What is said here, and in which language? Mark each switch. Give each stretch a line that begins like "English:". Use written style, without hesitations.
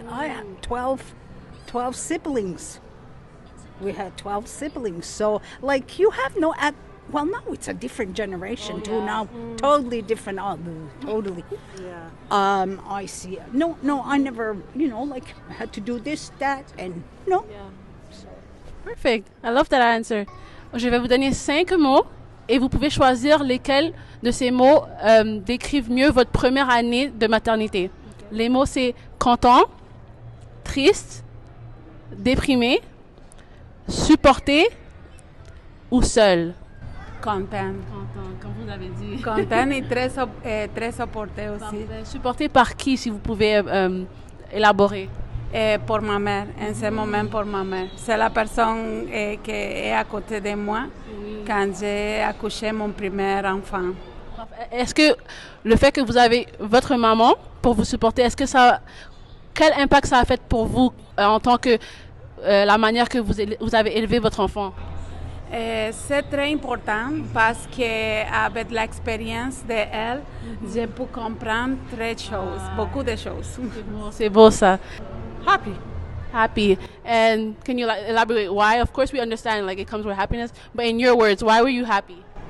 English: I had 12 siblings. We had 12 siblings. So you have no well, now it's a different generation too. Now, totally different. Totally. Yeah. I see. No, I never. I had to do this, that, and no. Perfect. I love that answer.
French: Je vais vous donner 5 mots et vous pouvez choisir lesquels de ces mots décrivent mieux votre première année de maternité. Les mots, c'est content, triste, déprimé, supporté ou seul. Content. Comme vous l'avez dit. Content et très supporté aussi. Supporté par qui, si vous pouvez élaborer? Pour ma mère, en ce moment pour ma mère. C'est la personne qui est à côté de moi quand j'ai accouché mon premier enfant. Est-ce que le fait que vous avez votre maman pour vous supporter, quel impact ça a fait pour vous en tant que la manière que vous avez élevé votre enfant? C'est très important parce qu'avec l'expérience d'elle, j'ai pu comprendre beaucoup de choses. C'est beau ça.
English: Happy. And can you elaborate why? Of course we understand it comes with happiness, but in your words, why were you happy?